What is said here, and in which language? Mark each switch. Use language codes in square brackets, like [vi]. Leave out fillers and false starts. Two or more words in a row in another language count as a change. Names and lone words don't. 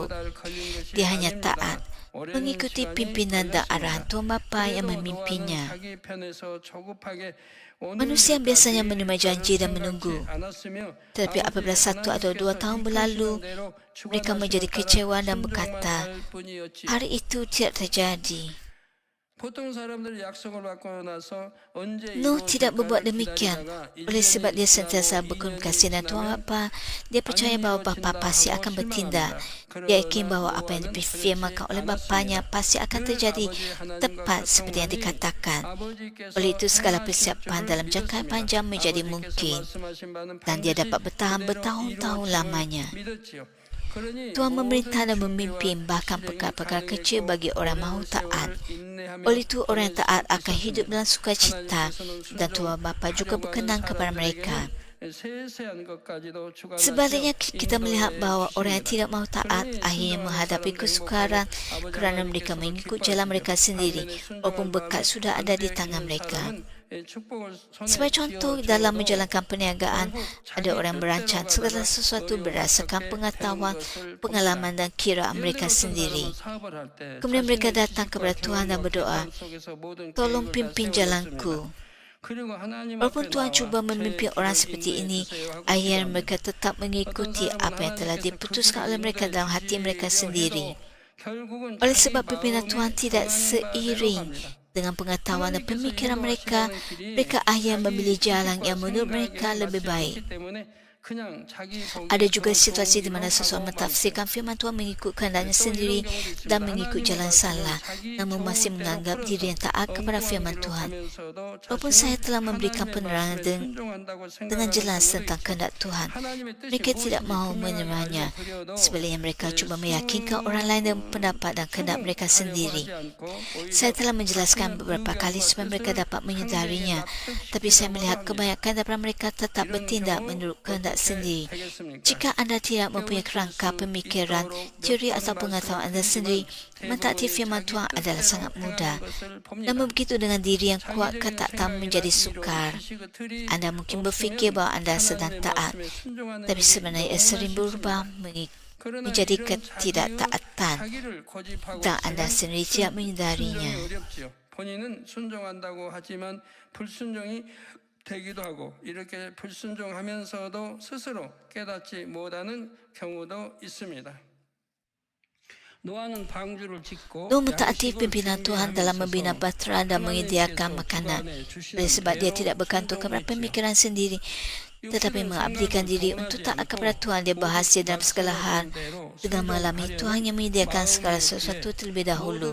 [ms] Dia hanya taat, mengikuti pimpinan dan arahan Tuhan Bapa yang memimpinnya. Manusia biasanya menerima janji dan menunggu. Tetapi apabila 1 atau 2 tahun berlalu, mereka menjadi kecewa dan berkata, hari itu tidak terjadi. [ko] 보통 사람들이 약속을 받고 나서 언제 [ms] Nuh tidak berbuat [ko] 이루어질까를 [ms] demikian. [ko] 기다리다가 [ms] Oleh sebab dia [ko] 1년이 [ms] sentiasa [ko] 지나고 [ms] berterima [ko] 2년이 [ms] kasih dan Tuhan [ko] 지나면 [ms] Bapa, dia percaya [ko] 안 [ms] bahawa Bapa [ko] 이루어진다 [ms] pasti [ko] 하고 [ms] akan bertindak. [ko] 실망합니다. [ms] Dia yakin [ko] 그러나 [ms] bahawa apa yang [ko] 노아는 [ms] difirmankan [ko] 그렇지 [ms] oleh Bapanya [ko] 않았습니다. [ms] pasti akan [ko] 늘 [ms] terjadi [ko] 아버지 하나님과 [ms] tepat seperti yang [ko] 교통하니 [ms] dikatakan. [ko] 아버지께서 [ms] Oleh itu segala [ko] 행하실 [ms] persiapan [ko] 줄을 [ms] dalam jangka [ko] 믿었습니다. [ms] panjang menjadi [ko] 아버지께서 [ms] mungkin [ko] 말씀하신 바는 [ms] dan dia [ko] 반드시 [ms] dapat bertahan [ko] 그대로 [ms] bertahun-tahun [ko] 이루어짐을 [ms] lamanya. [ko] 믿었지요. 그러니 [ms] Tuhan memerintah [ko] 모든 [ms] dan [ko] 준비와 [ms] memimpin bahkan [ko] 실행이 [ms] perkara-perkara kecil [ko] 가능했고 [ms] bagi orang mahu [ko] 오랜 [ms] taat. [ko] 세월을 인내하며 [ms] Oleh itu orang yang taat [ko] 보낼 수 [ms] akan hidup [ko] 있었습니다. [ms] dalam sukacita [ko] 하나님께서는 [ms] dan Tuhan Bapa juga [ko] 순종하려고 [ms] berkenan [ko] 하는 [ms] kepada mereka. [ko] 사람들에게는 세세한 것까지도 주관하시어 [ms] Sebaliknya kita melihat [ko] 인도해 [ms] bahawa orang yang [ko] 주십니다. [ms] tidak mahu taat [ko] 그러니 [ms] akhirnya [ko] 순종하는 [ms] menghadapi [ko] 사람들이 [ms] kesukaran [ko] 행복하고 [ms] kerana [ko] 아버지 [ms] mereka [ko] 하나님께서도 [ms] mengikut jalan mereka [ko] 기뻐하시죠. [ms] sendiri [ko] 반면에 [ms] walaupun [ko] 순종한 [ms] berkat [ko] 마음에 [ms] sudah ada di [ko] 안되어 [ms] tangan [ko] 있는 [ms] mereka. [ko] 사람은 축복을 손에 [ms] Sebagai contoh, dalam [ko] 쥐어줘도 [ms] menjalankan perniagaan, [ko] 결국 [ms] ada [ko] 자기 [ms] orang yang merancang [ko] 뜻대로 [ms] segala [ko] 가다가 [ms] sesuatu [ko] 어려운 [ms] berdasarkan [ko] 끝에 [ms] pengetahuan, [ko] 되는 것을 [ms] pengalaman [ko] 봅니다. [ms] dan kiraan [ko] 예를 [ms] mereka [ko] 들어 어떤 [ms] sendiri. [ko] 사람은 사업을 할 때 [ms] Kemudian mereka [ko] 자신의 [ms] datang [ko] 지식과 [ms] kepada Tuhan dan [ko] 경험과 [ms] berdoa, [ko] 경험 속에서 모든 [ms] tolong [ko] 계획을 다 [ms] pimpin [ko] 세워놓습니다. [ms] jalanku. [ko] 그리고 하나님 [ms] Walaupun [ko] 앞에 [ms] Tuhan [ko] 나와 [ms] cuba [ko] 제 [ms] memimpin orang [ko] 길을 [ms] seperti ini, [ko] 인도해 주세요 하고 [ms] akhirnya [ko] 기도합니다. [ms] mereka tetap mengikuti apa yang telah diputuskan oleh mereka dalam hati mereka sendiri. [ko] 결국은 [ms] Oleh [ko] 자기 [ms] sebab pimpinan [ko] 마음에 [ms] Tuhan tidak [ko] 정하는 바대로 [ms] seiring [ko] 갑니다. [ms] dengan pengetahuan dan [ko] 하나님께서 [ms] pemikiran mereka, [ko] 인도하시려는 길이 [ms] mereka akhirnya [ko] 자기 [ms] memilih jalan [ko] 지식과 [ms] yang menurut [ko] 생각에 [ms] mereka lebih [ko] 맞지 [ms] baik. [ko] 않기 때문에 그냥 자기 보기에 [ms] Ada juga [ko] 더 [ms] situasi [ko] 좋은 [ms] di mana [ko] 길로 [ms] seseorang [ko] 가고 [ms] mentafsirkan firman Tuhan mengikut kehendaknya [ko] 또 [ms] sendiri [ko] 이런 경우도 있습니다. [ms] dan mengikut [ko] 하나님의 [ms] jalan [ko] 말씀을 [ms] salah, [ko] 자기 [ms] namun masih [ko] 정욕대로 [ms] menganggap diri yang taat kepada [ko] 엉뚱한 [ms] firman [ko] 길로 [ms] Tuhan. [ko] 가면서도 [ms] Walaupun [ko] 자신은 [ms] saya telah memberikan [ko] 하나님의 [ms] penerangan [ko] 말씀에 순종한다고 [ms] dengan [ko] 생각하는 [ms] jelas [ko] 경우도 [ms] tentang [ko] 있죠. [ms] kehendak Tuhan, [ko] 하나님의 뜻이 [ms] mereka tidak [ko] 무엇인지 [ms] mahu [ko] 분명하게 [ms] menerimanya. [ko] 알려드려도 [ms] Sebaliknya mereka cuba meyakinkan orang lain dengan pendapat dan kehendak mereka sendiri. Saya telah menjelaskan beberapa kali supaya mereka dapat menyedarinya, tapi saya melihat kebanyakan daripada mereka tetap bertindak menurut kehendak sendiri. Jika anda tidak mempunyai kerangka pemikiran, teori atau pengetahuan anda sendiri, mentaati firman Tuhan adalah sangat mudah. Namun begitu dengan diri yang kuat, ketaatan menjadi sukar. Anda mungkin berfikir bahawa anda sedang taat, tapi sebenarnya ia sering berubah menjadi ketidaktaatan dan anda sendiri tidak menyedarinya. [ko] 본인은 순종한다고 하지만 불순종이 되기도 하고 이렇게 불순종하면서도 스스로 깨닫지 못하는 경우도 있습니다. 노아는 방주를 짓고 [ms] Nuh mentaati pimpinan Tuhan dalam membina bahtera dan menyediakan makanan. Oleh sebab dia tidak bergantung kepada pemikiran sendiri, tetapi mengabdikan diri untuk taat kepada Tuhan. Dia berhasil dalam segala hal dengan mengalami Tuhan yang menyediakan segala sesuatu terlebih dahulu.